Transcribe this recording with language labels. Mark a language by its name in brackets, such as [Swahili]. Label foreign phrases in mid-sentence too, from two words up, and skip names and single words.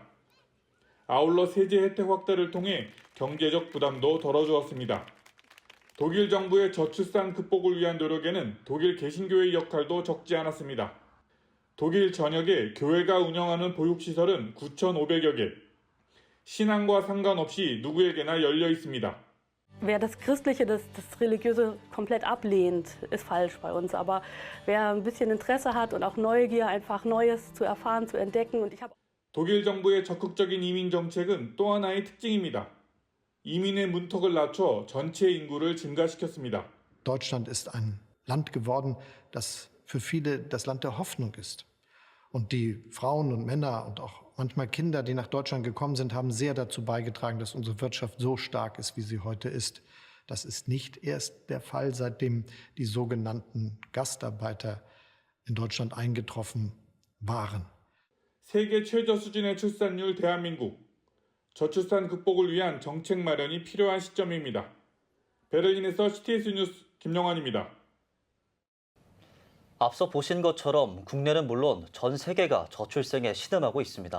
[Korean] 아울러 세제 혜택 확대를 통해 경제적 부담도 덜어주었습니다. 독일 정부의 저출산 극복을 위한 노력에는 독일 개신교의 역할도 적지 않았습니다. 독일 전역에 교회가 운영하는 보육시설은 9,500여 개, 신앙과 상관없이 누구에게나 열려 있습니다. [German] Wer das Christliche, das Religiöse komplett ablehnt, ist falsch bei uns. Aber wer ein bisschen Interesse hat und auch Neugier, einfach Neues zu erfahren, zu entdecken. Und ich habe [Korean] 독일 정부의 적극적인 이민 정책은 또 하나의 특징입니다. 이민의 문턱을 낮춰 전체 인구를 증가시켰습니다. [German] Deutschland ist ein Land geworden, das für viele das Land der Hoffnung ist. Und die Frauen und Männer und auch manchmal Kinder, die nach Deutschland gekommen sind, haben sehr dazu beigetragen, dass unsere Wirtschaft so stark ist, wie sie heute ist. Das ist nicht erst der Fall, seitdem die sogenannten Gastarbeiter in Deutschland eingetroffen waren. [Korean] 세계 최저 수준의 출산율 대한민국. 저출산 극복을 위한 정책 마련이 필요한 시점입니다. 베를린에서 CTS 뉴스 김영환입니다. 앞서 보신 것처럼 국내는 물론 전 세계가 저출생에 신음하고 있습니다.